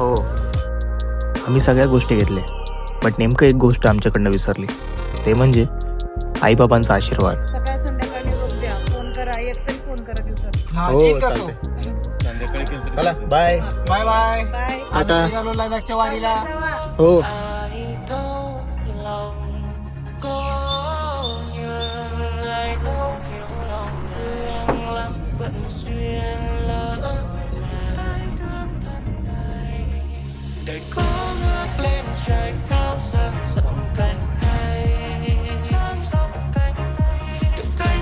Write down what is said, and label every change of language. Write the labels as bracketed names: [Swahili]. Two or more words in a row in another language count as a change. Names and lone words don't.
[Marathi] हो, आम्ही सगळ्या गोष्टी घेतल्या, बट नेमकं एक गोष्ट आमच्याकडनं विसरली, ते म्हणजे आईबाबांचा आशीर्वाद. सकाळ संध्याकाळी रोज द्या. फोन करा, एक तरी फोन करा दिवसात. हो चालते. चला बाय बाय बाय. बाय. आता लडाखच्या वारीला. हो. [Vietnamese] đời có ngước lên trời cao dang rộng cánh tay từng cánh